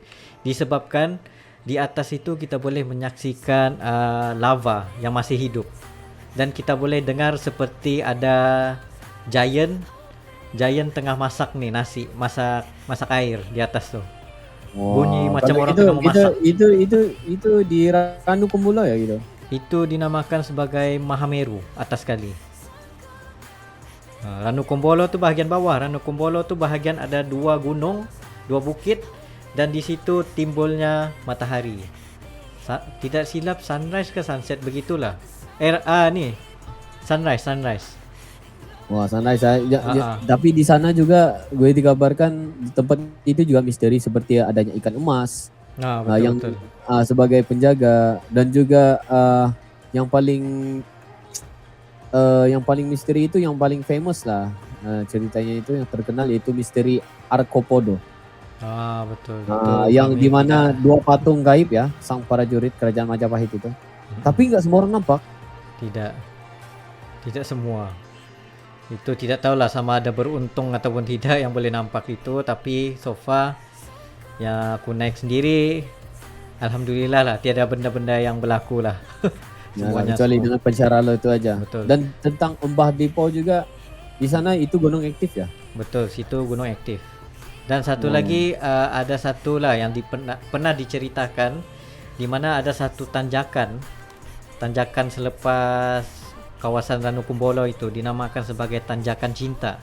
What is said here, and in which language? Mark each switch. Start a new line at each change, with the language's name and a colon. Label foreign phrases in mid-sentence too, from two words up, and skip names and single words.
Malay: Disebabkan di atas itu kita boleh menyaksikan lava yang masih hidup. Dan kita boleh dengar seperti ada giant tengah masak nih nasi, masak air di atas tu. Bunyi macam orang tengah memasak.
Indonesian: Itu di Ranu Kumbula ya gitu.
Malay: Itu dinamakan sebagai Mahameru atas sekali. Ranu Kumbolo tu bahagian bawah. Ranu Kumbolo tu bahagian ada 2 gunung, 2 bukit, dan di situ timbulnya matahari. Tidak silap sunrise ke sunset begitulah. Ni sunrise.
Indonesian: Wah, sunrise tapi di sana juga gue dikabarkan di tempat itu juga misteri seperti adanya ikan emas, Nah, yang betul. sebagai penjaga, dan juga yang paling misteri itu yang paling famous lah, ceritanya itu yang terkenal yaitu misteri Arkopodo. Betul. Itu Yang kami dimana tidak. dua patung gaib ya, sang prajurit kerajaan Majapahit itu. Tapi nggak semua orang nampak. Tidak. Tidak semua.
Malay: Itu tidak tahulah sama ada beruntung ataupun tidak yang boleh nampak itu, tapi
English: so far
Malay: ya aku naik sendiri, alhamdulillah lah tiada benda-benda yang berlaku lah. Ya, Semuanya kecuali smooth.
Indonesian: dengan pencara lo itu aja. Betul. Dan tentang Embah Dipo juga, di sana itu gunung aktif ya.
Malay: Betul, situ gunung aktif. Dan satu lagi ada satu lah yang pernah diceritakan, di mana ada satu tanjakan selepas kawasan Ranu Kumbolo itu dinamakan sebagai Tanjakan Cinta.